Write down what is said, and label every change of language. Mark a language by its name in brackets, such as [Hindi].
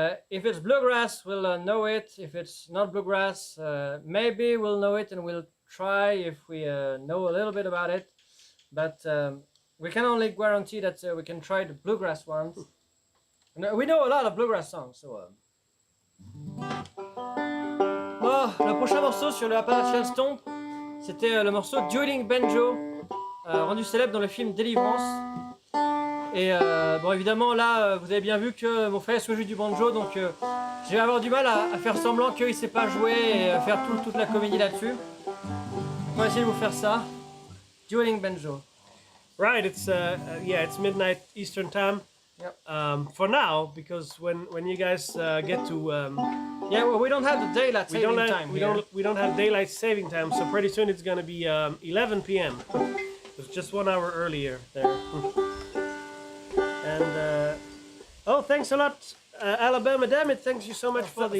[English] If it's bluegrass, we'll know it. If it's not bluegrass, maybe we'll know it, and we'll try if we know a little bit about it. But we can only guarantee that we can try the bluegrass ones. And, we know a lot of bluegrass songs, so. [French] Bon, le prochain morceau sur le Appalachian Stomp, c'était le morceau Dueling Banjo, rendu célèbre dans le film Délivrance. Et bon, évidemment, là, vous avez bien vu que mon frère joue du banjo, donc je vais avoir du mal à faire semblant qu'il ne sait pas jouer et faire toute la comédie là-dessus. On va essayer de vous faire ça. [English] Dueling Banjo. Right, it's yeah, it's midnight Eastern time. Yep. For now, because when you guys get to yeah, well, we don't have the daylight saving time. We don't have daylight saving time, so pretty soon it's gonna be 11 p.m. It's just 1 hour earlier there. And oh, thanks a lot, Alabama Dammit. Thanks you so much for the